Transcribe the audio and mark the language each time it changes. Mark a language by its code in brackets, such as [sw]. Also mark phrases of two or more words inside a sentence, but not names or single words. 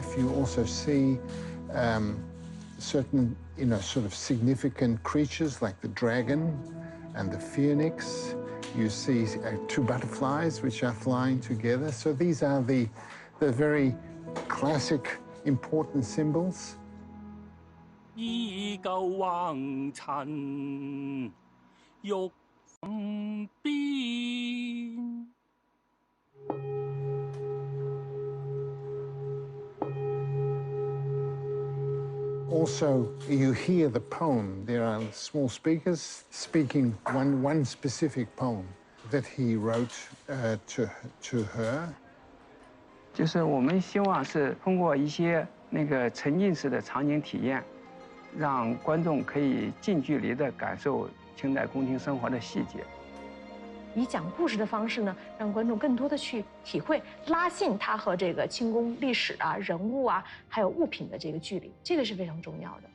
[en] You also see certain, sort of significant creatures like the dragon and the phoenix. You see 2 butterflies which are flying together. So these are the the very classic, important symbols. [zh] 依舊橫塵欲變。 [en] Also, you hear the poem. There are small speakers speaking one specific poem that he wrote to her. [zh] 就是我们希望是通过一些那个沉浸式的场景体验，让观众可以近距离地感受清代宫廷生活的细节。以讲故事的方式呢，让观众更多的去体会，拉近他和这个清宫历史啊、人物啊，还有物品的这个距离，这个是非常重要的。